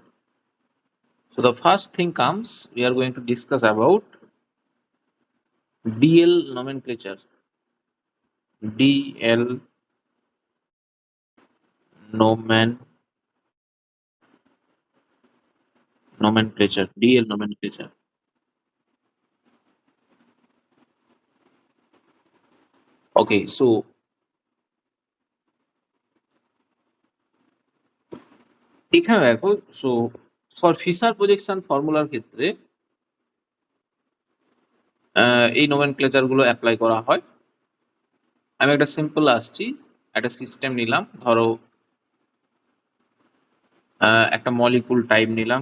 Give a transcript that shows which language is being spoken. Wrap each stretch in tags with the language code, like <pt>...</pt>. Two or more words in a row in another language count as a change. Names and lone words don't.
<en>So the first thing comes, we are going to discuss about DL nomenclature. DL nomenclature. DL nomenclature. Okay, so</en> <bn>এখানে দেখো,</bn> <en>so for Fischer projection</en> <bn>ফর্মুলার ক্ষেত্রে এই নোমেনক্লেচার গুলো অ্যাপ্লাই করা হয়। আমি একটা সিম্পল আসছি, একটা সিস্টেম নিলাম, ধরো একটা</bn> <en>molecule type</en> <bn>নিলাম।</bn>